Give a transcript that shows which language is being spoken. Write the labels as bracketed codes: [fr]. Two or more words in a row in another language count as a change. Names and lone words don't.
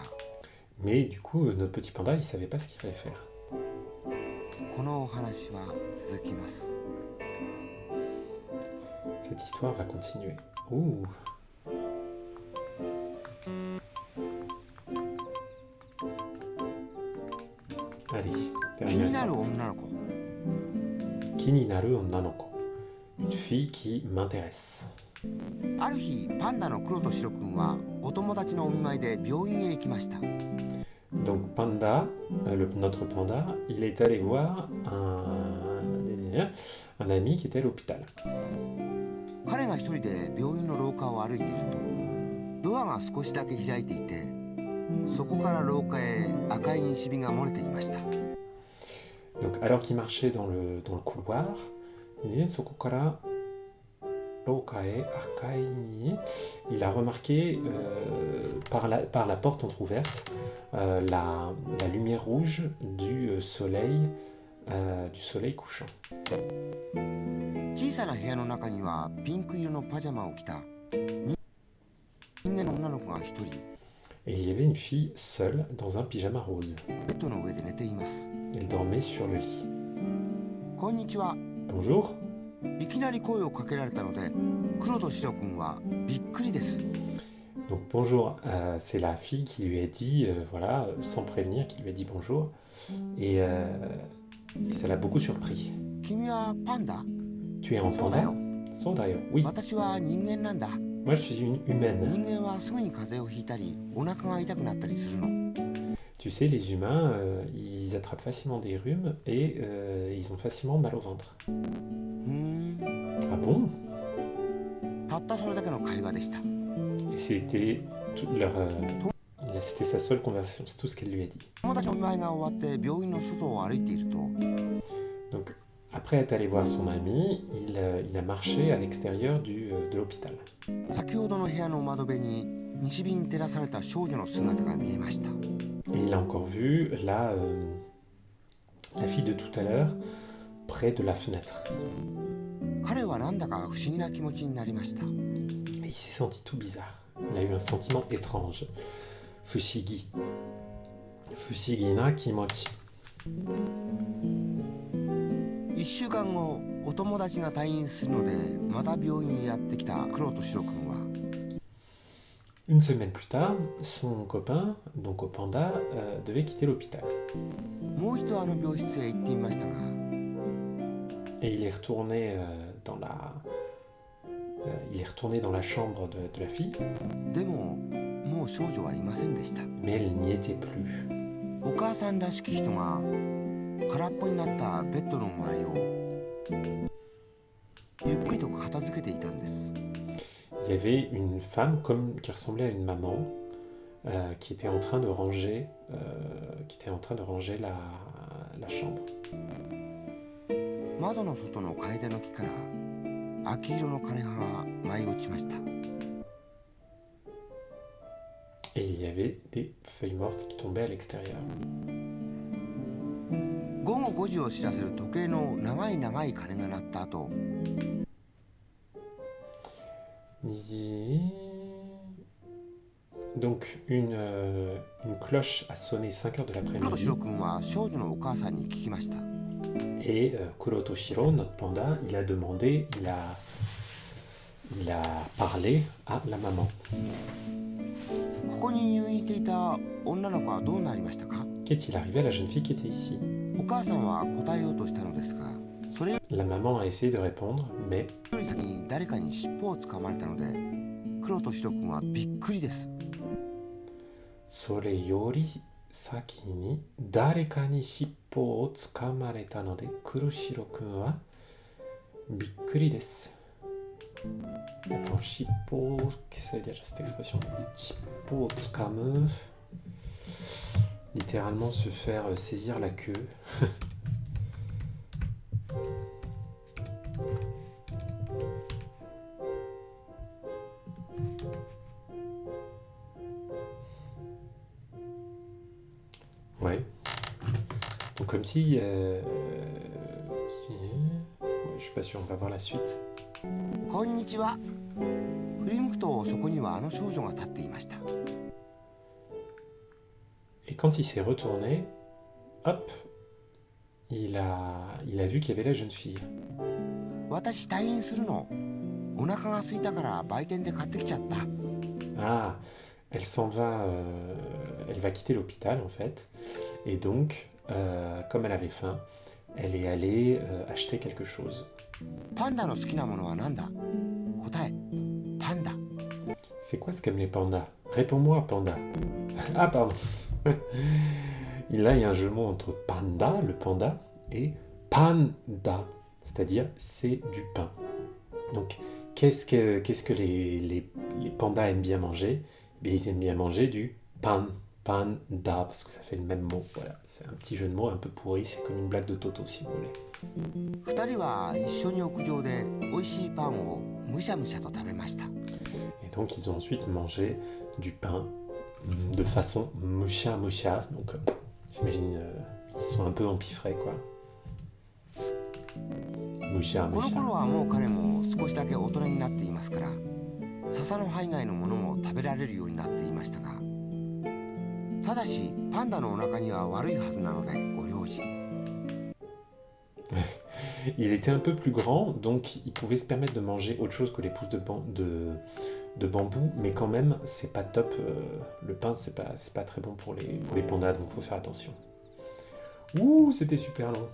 [fr] Mais du coup, notre petit panda, il savait pas ce qu'il fallait faire. [ja] このお話は続きます [fr] Cette histoire va continuer. Ouh. Allez, [ja] 気に [fr] dernière [ja] なる [fr] histoire. [ja] 女の子気になる女の子. [fr] Une fille qui m'intéresse. [ja] ある日パンダの黒と白くんはお友達のお見舞いで病院へ行きました [fr] Donc Panda, notre panda, il est allé voir un ami qui était à l'hôpital. [ja] 彼が一人で病院の廊下を歩いているとドアが少しだけ開いていてそこから廊下へ赤い西日が漏れていました [fr] Donc alors qu'il marchait dans le couloir, [ja] そこから廊下へ赤い に, [fr] il a remarqué par la porte entrouverte la lumière rouge du soleil couchant. [ja] 小さな部屋の中にはピンク色のパジャマを着た人間の女の子が一人 [fr] Et il y avait une fille seule dans un pyjama rose. [ja] ベッドの上で寝ています [fr] Elle dormait sur le lit. [ja] こんにちは [fr] Bonjour. [ja] いきなり声をかけられたので黒と白くんはびっくりです [fr] Donc bonjour, c'est la fille qui lui a dit, voilà, sans prévenir, qui lui a dit bonjour. Et ça l'a beaucoup surpris. [ja] 君はパンダ [fr] Tu es un [ja] そうだ [fr] panda [ja] よ Sondayo. Oui, 私は人間なんだ [fr] moi je suis une humaine. [ja] 人間はすぐに風邪をひいたりお腹が痛くなったりするの [fr] Tu sais, les humains, ils attrapent facilement des rhumes et ils ont facilement mal au ventre. [ja] ふーん [fr] Ah bon? [ja] たったそれだけの会話でした [fr] Et c'était c'était sa seule conversation, c'est tout ce qu'elle lui a dit. [ja] 友達のお見舞いが終わって病院の外を歩いていると [fr] Donc après être allé voir son ami, il a marché à l'extérieur de l'hôpital. [ja] 先ほどの部屋の窓辺に西日に照らされた少女の姿が見えました [fr] Et il a encore vu la fille de tout à l'heure près de la fenêtre. [ja] 彼はなんだか不思議な気持ちになりました [fr] Et il s'est senti tout bizarre. Il a eu un sentiment étrange. [ja] Fushigi. 不思議な気持ち. 1週間後お友達が退院するのでまた病院にやってきた黒と白くんは [fr] Une semaine plus tard, son copain, donc au panda, devait quitter l'hôpital. [ja] もう一度あの病室へ行ってみましたか [fr] Et il est retourné dans la chambre de la fille, [ja] でももう少女はいませんでした [fr] mais elle n'y était plus. [ja] お母さんらしき人が空っぽになったベッドの周りをゆっくりと片付けていたんです [fr] Il y avait une femme qui ressemblait à une maman qui était en train de ranger, la chambre. [ja] 窓の外の楓の木から秋色の枯葉が舞い落ちました [fr] Et il y avait des feuilles mortes qui tombaient à l'extérieur. [ja] 午後5時を知らせる時計の長い長い鐘が鳴った後 [fr] Nizi- Donc, une cloche a sonné 5 heures de [ja] 黒と [fr] l'après-midi. [ja] シロ君は少女のお母さんに聞きました。 [fr] Et Kuro Toshiro, notre panda, il a demandé, il a parlé à la maman. [ja] ここに入院していた女の子はどうなりましたか？ [fr] Qu'est-il arrivé à la jeune fille qui était ici? [ja] お母さんは答えようとしたのですが、それよ [fr] La maman a essayé de répondre, mais [ja] り先に誰かに尻尾をつかまれたので、黒とシロ君はびっくりです。それより先に誰かに尻尾をつかまれたので、黒白くんはびっくりです。Attends, 尻尾, [fr] qu'est-ce que ça veut dire cette expression? [ja] 尻尾をつかむ, [fr] littéralement se faire saisir la queue. Ouais. Donc comme si... ouais, je suis pas sûr, on va voir la suite. [ja] こんにちは。振り向くとそこにはあの少女が立っていました。 [fr] Et quand il s'est retourné, hop, il a vu qu'il y avait la jeune fille. [ja] 私退院するの。お腹が空いたから売店で買ってきちゃった。 [fr] Ah, elle s'en va, elle va quitter l'hôpital en fait. Et donc, comme elle avait faim, elle est allée acheter quelque chose. [ja] パンダの好きなものは何だ？答え、パンダ。 [fr] C'est quoi ce qu'aiment les pandas? Réponds-moi, panda. Ah, pardon. Là, il y a un jeu de mots entre panda, le panda, et panda, c'est-à-dire c'est du pain. Donc, qu'est-ce que les pandas aiment bien manger? Eh bien, ils aiment bien manger du pan, panda, parce que ça fait le même mot. Voilà, c'est un petit jeu de mots un peu pourri, c'est comme une blague de Toto si vous voulez. [ja] 二人は一緒に屋上で美味しいパンをむしゃむしゃと食べました。 [fr] Et donc, ils ont ensuite mangé du pain de façon [ja] むしゃむしゃ. [fr] Donc, j'imagine qu'ils sont un peu empiffrés, quoi. [ja] Musha この musha. 頃はもう彼も少しだけ大人になっていますから、笹の葉以外のものも食べられるようになっていましたが、ただしパンダのお腹には悪いはずなのでご用心。 [fr] Il était un peu plus grand, donc il pouvait se permettre de manger autre chose que les pousses de bambou, mais quand même, c'est pas top. Le pain, c'est pas très bon pour les pandas, donc faut faire attention. Ouh, c'était super long.